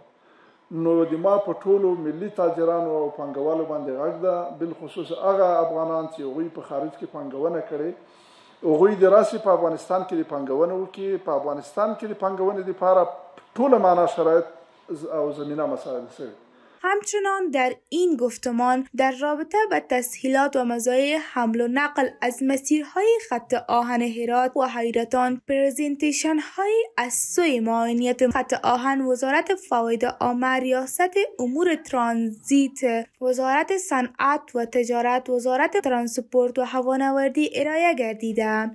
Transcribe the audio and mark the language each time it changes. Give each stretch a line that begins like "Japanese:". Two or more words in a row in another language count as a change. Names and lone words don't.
Pashto: نو د ما په ټولو ملي تاجرانو او پانګوالو باندې غږ ده، بالخصوص هغه افغانان چې هغوی په خارج کې پانګونه کړې هغوی د راسې په افغانستان کې د پانګونه وکړي. په افغانستان کې د پانګونې دپاره ټوله معنا شرایط او زمینه مساعد شوي
Persian: همچنان در این گفتمان در رابطه با تسهیلات و مزایای حمل و نقل از مسیرهای خط آهن هرات و حیرتان پرزنتیشن های از سوی معاونیت خط آهن، وزارت فواید عامه، ریاست امور ترانزیت، وزارت صنعت و تجارت، وزارت ترانسپورت و هوانوردی ارائه گردیده.